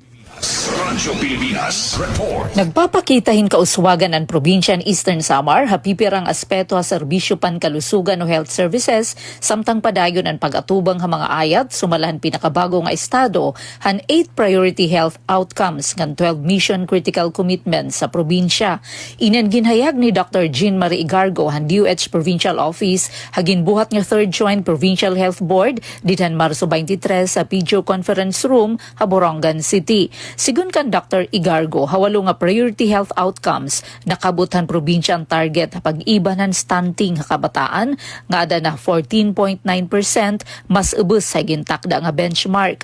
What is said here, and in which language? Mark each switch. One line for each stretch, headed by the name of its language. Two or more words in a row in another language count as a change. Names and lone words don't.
Waray: Radyo Pilipinas Report. Nagpapakitahin kauswagan ang probinsya ng Eastern Samar hapipirang aspeto ha serbisyo pankalusugan o
English: health services
Waray: samtang padayon ang pag-atubang ha mga ayat sumalahan pinakabago nga estado han
English: 8 priority health outcomes
Waray: ngan
English: 12 mission critical commitments
Waray: sa probinsya. Inan ginhayag ni Dr. Jean Marie Igargo han DOH Provincial Office hagin buhat nga 3rd Joint Provincial Health Board dithan Marso 23 sa PGO Conference Room ha Borongan City. Sigun kan Dr. Igargo, hawalo nga
English: priority health outcomes
Waray: nakabutan probinsya ang target pag-iba ng stunting kabataan nga ada na 14.9% mas ubos sa gintakda nga benchmark.